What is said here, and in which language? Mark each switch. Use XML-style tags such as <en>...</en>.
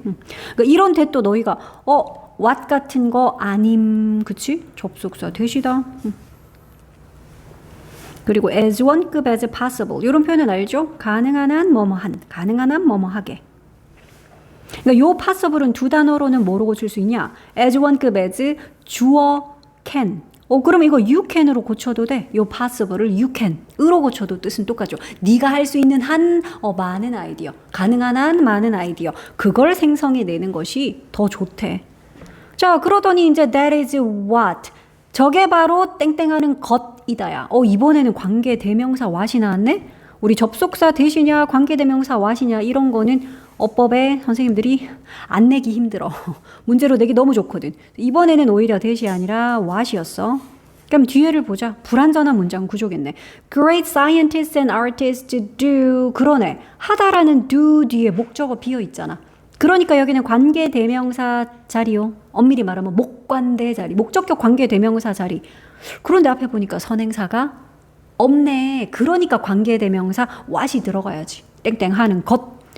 <ko>그러니까 이런 대도 너희가 what 같은 거 아님, 그치? 접속사 대시다. 그리고 as 원급 as possible 이런 표현은 알죠? 가능한 한 뭐뭐한, 가능한 한 뭐뭐하게. 그러니까 요 possible은 두 단어로는 뭐로 고칠 수 있냐? as 원급 as 주어 can. 그럼 이거 you can으로 고쳐도 돼. 요 possible을 you can으로 고쳐도 뜻은 똑같죠. 네가 할 수 있는 한 많은 아이디어, 가능한 한 많은 아이디어 그걸 생성해내는 것이 더 좋대. 자, 그러더니 이제</ko> <en>that is what.</en> <ko>저게 바로 땡땡하는 것이다야. 이번에는 관계대명사 what이 나왔네? 우리 접속사 대시냐 관계대명사 what이냐 이런 거는 어법에 선생님들이 안 내기 힘들어. 문제로 내기 너무 좋거든. 이번에는 오히려 대시 아니라 what이었어. 그럼 뒤에를 보자. 불완전한 문장 구조겠네.</ko> <en>Great scientists and artists do.</en> <ko>그러네. 하다라는 do 뒤에 목적어 비어 있잖아. 그러니까 여기는 관계대명사 자리요. 엄밀히 말하면 목관대 자리. 목적격 관계대명사 자리. 그런데 앞에 보니까 선행사가 없네. 그러니까 관계대명사 what이 들어가야지. 땡땡 하는 것.</ko>